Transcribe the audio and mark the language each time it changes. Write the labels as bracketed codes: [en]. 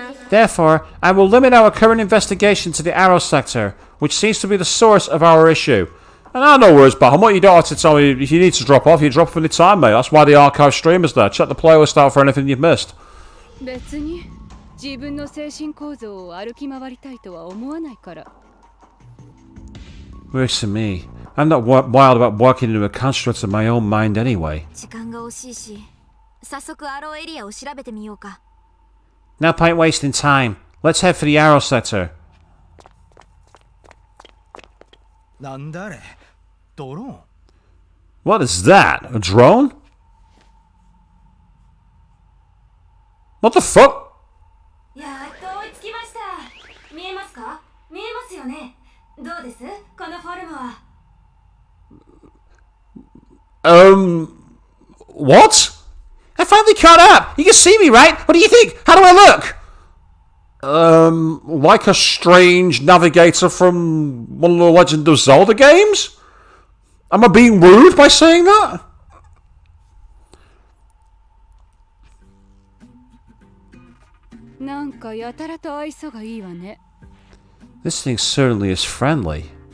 [en] Therefore, I will limit our current investigation to the Arrow Sector, which seems to be the source of our issue. And I know words, Bahamut, you don't have to tell me if you need to drop off, you drop off any time, mate. That's why the archive stream is there. Check the playlist out for anything you've missed. [ja] 別に自分の精神構造を歩き回りたいとは思わないから。 [en] Works for me. I'm not wild about walking into a construct of my own mind anyway. [ja] 時間が惜しいし、早速アローエリアを調べてみようか。 [en] No point wasting time. Let's head for the Arrow Sector. [ja] なんだあれ？ドローン？ [en] What is that? A drone? What the fuck? [ja] やっと追いつきました。見えますか？見えますよね。どうです？このフォルムは。 [en] What? I finally caught up! You can see me, right? What do you think? How do I look? Like a strange navigator from one of the Legend of Zelda games? Am I being rude by saying that? [ja] なんかやたらと愛想がいいわね。 [en] This thing certainly is friendly.